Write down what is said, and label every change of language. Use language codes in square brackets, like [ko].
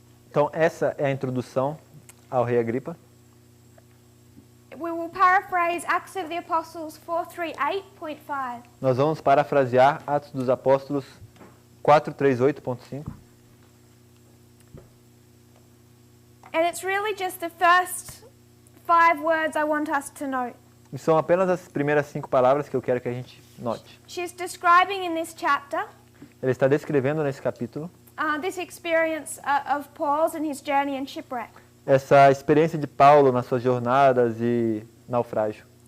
[pt] Então essa é a introdução ao rei Agripa. [en] We will paraphrase Acts of the Apostles 438.5. [pt] Nós vamos parafrasear Atos dos Apóstolos 438.5. [en] And it's really just the first 5 words I want us to note. [pt] E são apenas as primeiras 5 palavras que eu quero que a gente note. [en] She's describing in this chapter [pt] Ele está descrevendo nesse capítulo [en] this experience of Paul's and his journey and shipwreck. [pt] essa experiência de Paulo nas suas jornadas e naufrágio.